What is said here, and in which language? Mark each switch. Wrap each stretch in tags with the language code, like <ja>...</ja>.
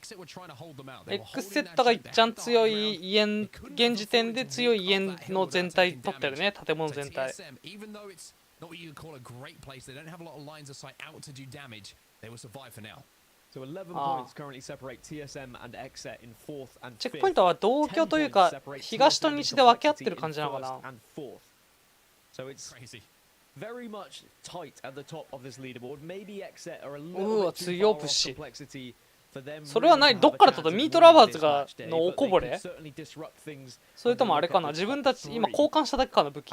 <ja>X セットがいっちゃん強い家現時点で強い家の全体取ってるね、建物全体。</ja> <en>Not what you call a great place. They don't have a lot of lines of sight out to do damage. They will survive for now. So 11 points currently separate TSM and XET in 4th and 5th.</en> <ja>チェックポイントは同居というか東と西で分け合ってる感じなのかな。</ja> <en>So it's very much tight at the top of this leaderboard. Maybe XET are a little bit too far off complexity.</en> <ja>それはない、どっから取ったミートラバーズがのおこぼれ？それともあれかな、自分たち今交換しただけかな、武器。</ja>